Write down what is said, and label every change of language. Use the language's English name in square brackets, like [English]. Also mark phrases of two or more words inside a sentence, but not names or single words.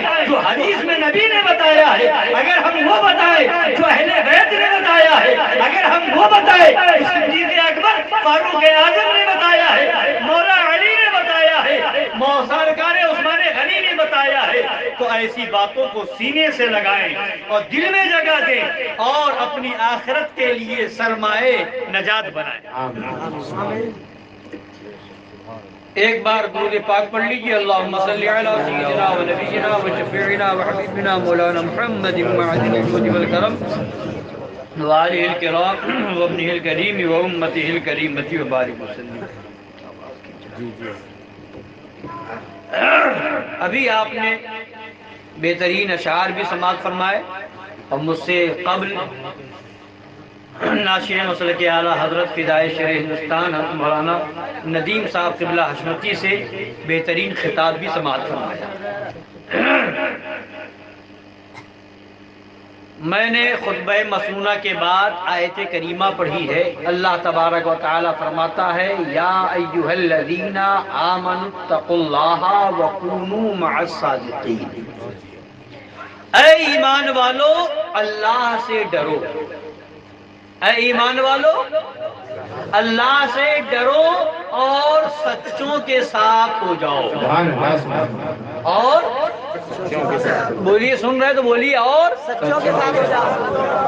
[Urdu] جو حدیث میں نبی نے بتایا ہے، اگر ہم وہ بتائیں جو اہل بیت نے بتایا ہے، اگر ہم وہ بتائیں جو صدیق اکبر فاروق اعظم نے بتایا ہے، مولا علی نے بتایا ہے، سرکار عثمان غنی نے بتایا ہے، تو ایسی باتوں کو سینے سے لگائیں اور دل میں جگہ دیں اور اپنی آخرت کے لیے سرمائے نجات بنائیں۔ ایک بار درود پاک پڑھ لیجیے، [Arabic] اللہم صلی علی سیدنا و نبینا و شفیعنا و حبیبنا مولانا محمد معدن الجود والکرم وآلہ الکرام و ابنہ الکریم و امتہ الکریمۃ و بارک وسلم۔ [Urdu] ابھی آپ نے بہترین اشعار بھی سماعت فرمائے اور مجھ سے قبل ناشر مسلک اعلیٰ حضرت فدائے شیر ہندوستان حضرت مولانا ندیم صاحب قبلہ حشمتی سے بہترین خطاب بھی سماعت فرمایا۔ میں نے خطبہ مسنونہ کے بعد آیت کریمہ پڑھی ہے۔ اللہ تبارک و تعالی فرماتا ہے، [Arabic] یا ایھا الذین آمنوا اتقوا اللہ وکونوا مع الصادقین۔ [Urdu] اے ایمان والو اللہ سے ڈرو، اے ایمان والو اللہ سے ڈرو اور سچوں کے ساتھ ہو جاؤ۔ اور بولیے، سن رہے تو بولیے، اور سچوں کے ساتھ ہو جاؤ۔